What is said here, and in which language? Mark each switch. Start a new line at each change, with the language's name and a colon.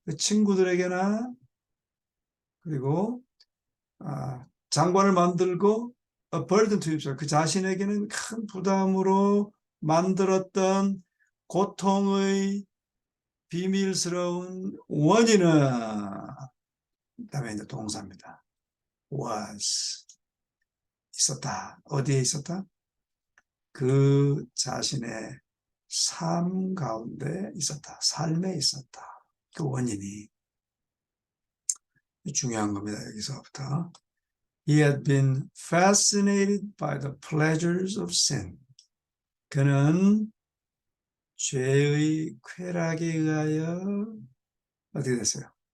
Korean: 그 친구들에게나, 그리고 장관을 만들고
English: a burden to himself,
Korean: 그 자신에게는 큰 부담으로 만들었던 고통의 비밀스러운 원인은, 그다음에 이제 동사입니다. was, 있었다. 어디에 있었다? 그 자신의 삶 가운데 있었다. 삶에 있었다. 그 원인이 중요한 겁니다. 여기서부터.
English: He had been fascinated by the pleasures of sin.
Korean: 그는 죄의 쾌락에 의하여 어떻게 됐어요?